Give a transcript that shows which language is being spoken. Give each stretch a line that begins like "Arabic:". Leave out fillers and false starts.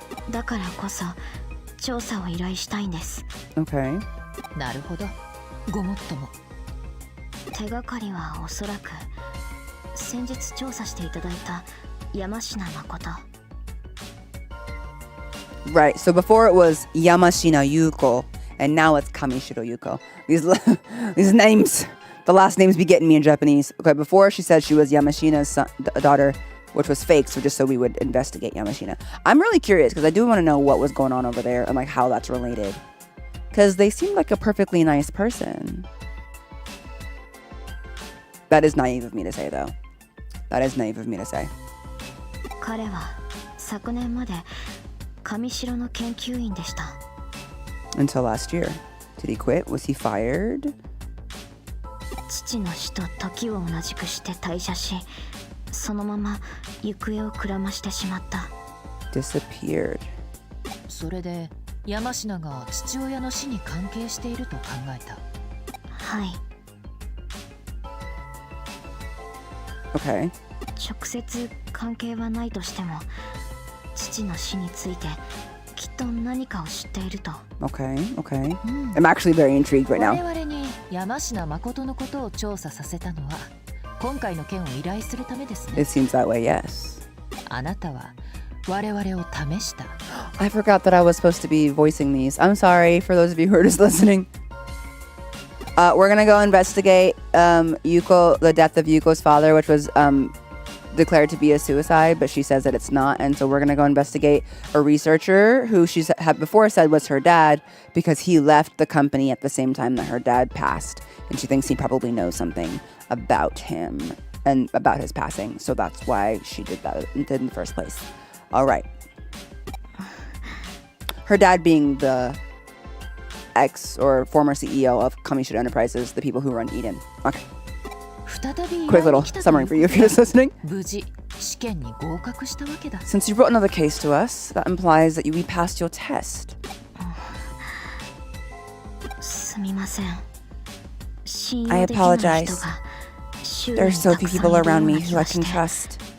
Japanese: だからこそ調査を依頼したいんです。
English: Okay.
Japanese: なるほど。ごもっとも。手がかりはおそらく先日調査していただいた山科誠。
English: Right, so before it was Yamashina Yuuko, and now it's Kamishiro Yuuko. These names, the last names be getting me in Japanese. Okay, before she said she was Yamashina's daughter, which was fake, so just so we would investigate Yamashina. I'm really curious, because I do want to know what was going on over there, and like how that's related. Because they seem like a perfectly nice person. That is naive of me to say, though. That is naive of me to say.
Japanese: 彼は昨年まで上白の研究員でした。
English: Until last year. Did he quit? Was he fired?
Japanese: 父の死と時を同じくして退社し、そのまま行方をくらましてしまった。
English: Disappeared.
Japanese: それで山科が父親の死に関係していると考えた。はい。
English: Okay.
Japanese: 直接関係はないとしても、父の死についてきっと何かを知っていると。
English: Okay, okay. I'm actually very intrigued right now.
Japanese: 我々に山科誠のことを調査させたのは今回の件を依頼するためですね。
English: It seems that way, yes.
Japanese: あなたは我々を試した。
English: I forgot that I was supposed to be voicing these. I'm sorry for those of you who are just listening. We're gonna go investigate Yuuko, the death of Yuuko's father, which was declared to be a suicide, but she says that it's not, and so we're gonna go investigate a researcher who she had before said was her dad because he left the company at the same time that her dad passed, and she thinks he probably knows something about him and about his passing, so that's why she did that in the first place. All right. Her dad being the ex or former CEO of Kamishiro Enterprises, the people who run Eden. Okay. Quick little summary for you if you're just listening.
Japanese: 無事試験に合格したわけだ。
English: Since you brought another case to us, that implies that we passed your test.
Japanese: すみません。
English: I apologize. There are so few people around me who I can trust.